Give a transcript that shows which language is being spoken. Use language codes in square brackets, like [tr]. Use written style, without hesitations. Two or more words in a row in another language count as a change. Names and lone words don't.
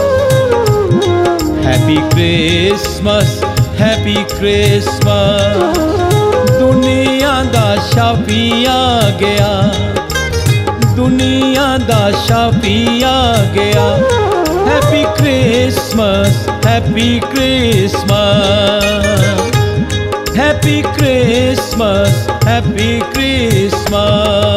[en] Happy Christmas, Happy Christmas. [pa] ਦੁਨੀਆ ਦਾ ਸ਼ਾਫ਼ੀ ਆ ਗਿਆ, ਦੁਨੀਆ ਦਾ ਸ਼ਾਫ਼ੀ ਆ ਗਿਆ। [en] Happy Christmas, Happy Christmas. Happy Christmas, Happy Christmas.